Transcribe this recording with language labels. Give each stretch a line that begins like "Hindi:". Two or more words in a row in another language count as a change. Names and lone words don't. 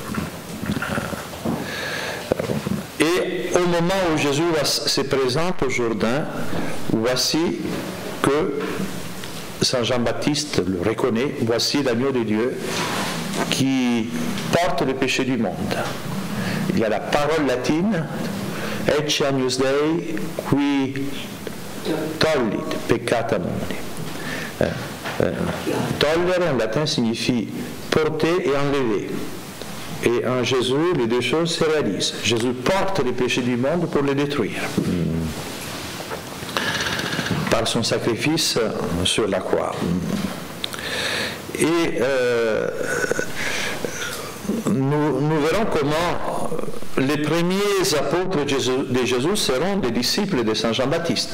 French: Et au moment où Jésus se présente au Jourdain, voici que Saint Jean-Baptiste le reconnaît, voici l'agneau de Dieu qui porte le péché du monde. Il y a la parole latine,
Latin: Ecce agnus Dei qui tollit peccata mundi.
French: Tollere en latin signifie porter et enlever. Et en Jésus, les deux choses se réalisent. Jésus porte les péchés du monde pour les détruire. Par son sacrifice sur la croix. Et nous verrons comment les premiers apôtres de Jésus seront des disciples de Saint Jean-Baptiste.